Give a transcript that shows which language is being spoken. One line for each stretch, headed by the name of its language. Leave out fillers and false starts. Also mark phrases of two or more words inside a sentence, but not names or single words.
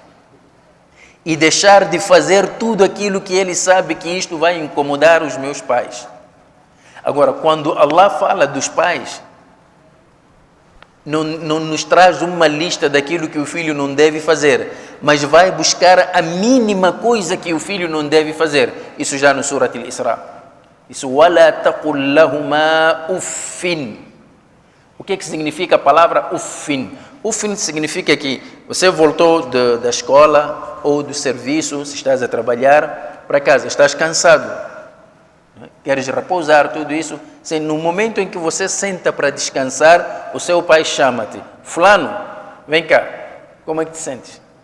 Portuguese: E deixar de fazer tudo aquilo que ele sabe que isto vai incomodar os meus pais. Agora, quando Allah fala dos pais, não nos traz uma lista daquilo que o filho não deve fazer, mas vai buscar a mínima coisa que o filho não deve fazer. Isso já no Surat Al-Isra. Isso,
Arabic: وَلَا تَقُلْ لَهُمَا أُفٍّ.
Portuguese: O que significa a palavra uffin? Uffin significa que você voltou da escola ou do serviço, se estás a trabalhar, para casa, estás cansado, queres repousar, tudo isso. No momento em que você senta para descansar, o seu pai chama-te: fulano, vem cá, como é que te sentes?